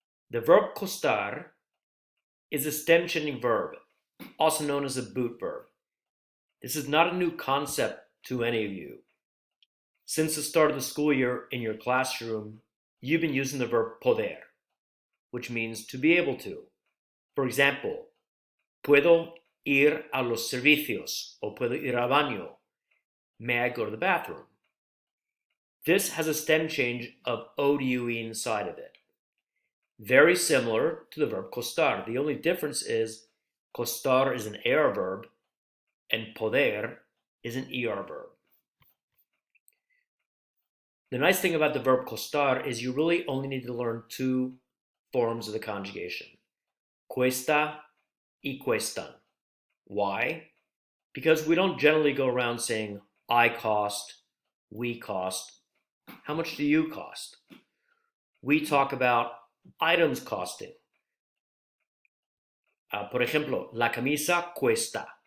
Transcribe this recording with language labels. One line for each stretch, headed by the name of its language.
English: The verb costar is a stem-changing verb, also known as a boot verb. This is not a new concept to any of you. Since the start of the school year in your classroom, you've been using the verb poder, which means to be able to.
Spanish: For example, puedo ir a los servicios, o puedo ir al baño.
English: May I go to the bathroom? This has a stem change of O to UE inside of it. Very similar to the verb costar. The only difference is costar is an AR verb and poder is an ER verb. The nice thing about the verb costar is you really only need to learn two forms of the conjugation.
Spanish: Cuesta y cuestan.
English: Why? Because we don't generally go around saying I cost, we cost. How much do you cost? We talk about items costing.
Spanish: Por ejemplo, la camisa cuesta.